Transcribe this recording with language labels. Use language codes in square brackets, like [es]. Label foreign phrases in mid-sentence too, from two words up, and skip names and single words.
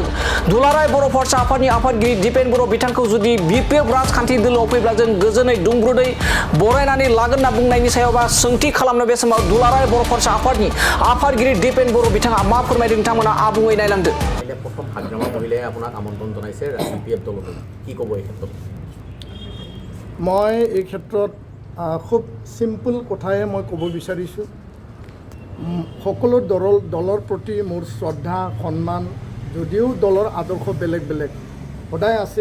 [brx] दुलाराय बर' फरायसा आफादनि आफादगिरि दिपेन बर' बिथांखौ जुदि बीपीएफ राजखान्थि दोलोआव फैब्ला जों गोजोनै दुंब्रुदै बरायनानै लागोन होनना बुंनायनि सायाव बा सोंथि खालामनो बे समाव दुलाराय बर' फरायसा आफादनि आफादगिरि दिपेन बर' बिथाङा मा फोरमायदों नोंथांमोना आबुङै नायलांदों। [as] प्रथम हाग्रामा महिलाय আপোনাক আমন্ত্ৰণ জনাইছে বিপিএফ দললৈ, কি ক'ব এই ক্ষেত্ৰত? মই এই ক্ষেত্ৰত খুব সিম্পল কথাই মই ক'ব বিচাৰিছোঁ। সকলো দলৰ প্ৰতি মোৰ শ্ৰদ্ধা সন্মান, যদিও দলৰ আদৰ্শ বেলেগ বেলেগ সদায় আছে।